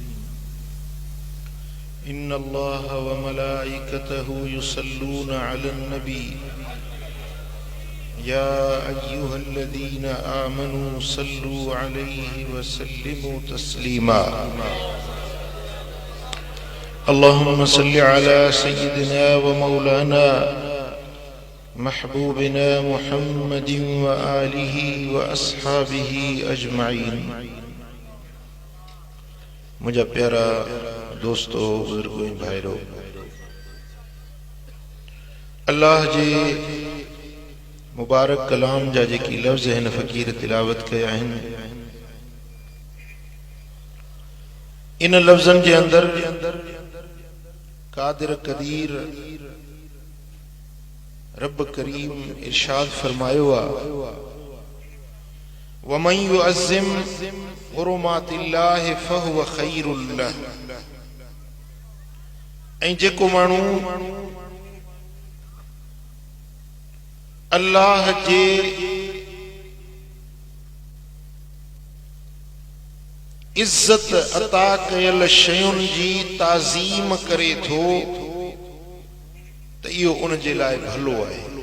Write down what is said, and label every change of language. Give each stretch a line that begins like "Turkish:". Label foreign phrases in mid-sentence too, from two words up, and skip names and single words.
Arabic: إن الله وملائكته يصلون على النبي يا أيها الذين آمنوا صلوا عليه وسلموا تسليما اللهم صل على سيدنا ومولانا محبوبنا محمد وآله وأصحابه أجمعين।
Urdu: मुझे प्यारा दोस्तों बुजुर्गों भाइयों,
Sindhi: अल्लाह जी मुबारक कलाम जा जेकी लफ्ज़ हिन फ़कीर तिलावत कया आहिनि, इन लफ्ज़नि जे अंदर कादिर कदीर रब करीम इरशाद फरमायो आ
Arabic: ومن يعظم حرمات الله فهو خير له.
Sindhi: ऐं जेको माण्हू अल्लाह जे इज्जत अता कयल शयुनि जी ताज़ीम करे थो त इहो उन जे लाइ भलो आहे।